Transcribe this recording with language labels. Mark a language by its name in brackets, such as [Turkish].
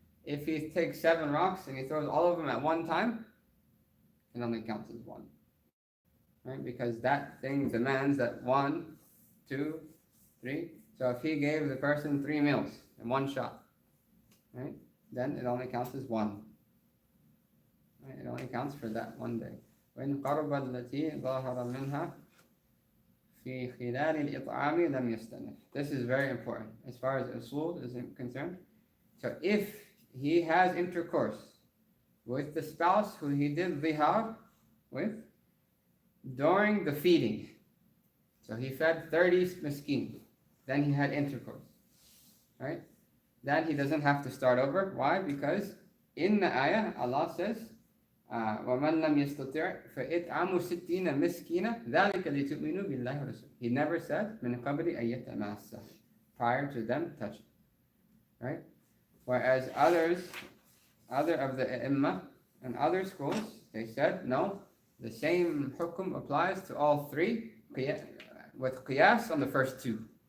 [English] If he takes 7 rocks and he throws all of them at one time, it only counts as one. Right? Because that thing demands that 1, 2, 3. So if he gave the person 3 meals in one shot, right? Then it only counts as 1. Right? It only counts for that one day. [Arabic] وإن قرب التي ظهر منها في خلال الإطعام لم يستنف. [English] This is very important as far as usul is concerned. So if he has intercourse with the spouse who he did zihar with during the feeding, so he fed 30 miskin, then he had intercourse, right? Then he doesn't have to start over. Why? Because in the ayah, Allah says, [Arabic] وَمَنْ لَمْ يَسْتَطِعْ فَإِطْعَمُ سِتِّينَ مِسْكِينًا ذَلِكَ لِتُؤْمِنُوا بِاللَّهِ وَرَسُولِهِ. [English] He never said [Arabic] مِنْ قَبْلِ أَن يَتَمَاسَّ, [English] prior to them touching, right? Whereas other of the Imam and other schools, they said, no, the same hukum applies to all 3, with qiyas on the first 2.